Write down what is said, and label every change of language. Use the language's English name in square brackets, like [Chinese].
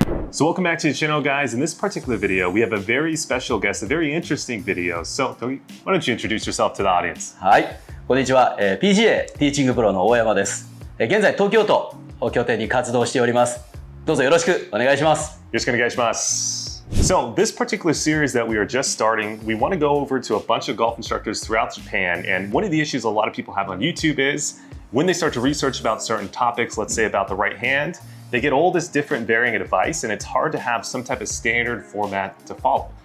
[English] So welcome back to the channel, guys. In this particular video, we have a very special guest, a very interesting video. So, Togi, why don't you introduce yourself to the audience? [Japanese] はい、こんにちは。 PGA ティーチングプロの大山です。現在東京都を拠点に活動しております。どうぞよろしくお願いします。よろしくお願いします。 [English] So this particular series that we are just starting, we want to go over to a bunch of golf instructors throughout Japan. And one of the issues a lot of people have on YouTube is when they start to research about certain topics, let's say about the right hand, they get all this different varying advice, and it's hard to have some type of standard format to follow.